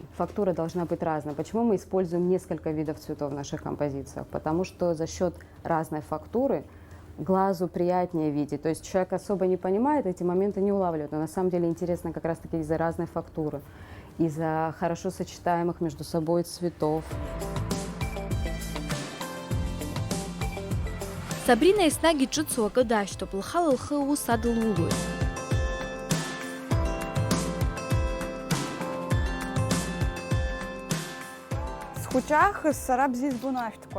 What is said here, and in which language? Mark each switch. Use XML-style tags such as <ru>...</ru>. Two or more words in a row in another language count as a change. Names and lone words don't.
<ru>Фактура должна быть разная. Почему мы используем несколько видов цветов в наших композициях? Потому что за счет разной фактуры глазу приятнее видеть. То есть человек особо не понимает, эти моменты не улавливает, но на самом деле интересно как раз-таки из-за разной фактуры, из-за хорошо сочетаемых между собой цветов.</ru> <ab>Сабрина еснагь иҿыцу акы даашьҭоуп, лхала лхы ус адылулоит. Схәыҷаахыс сара бзиа избон ашәҭқәа.</ab>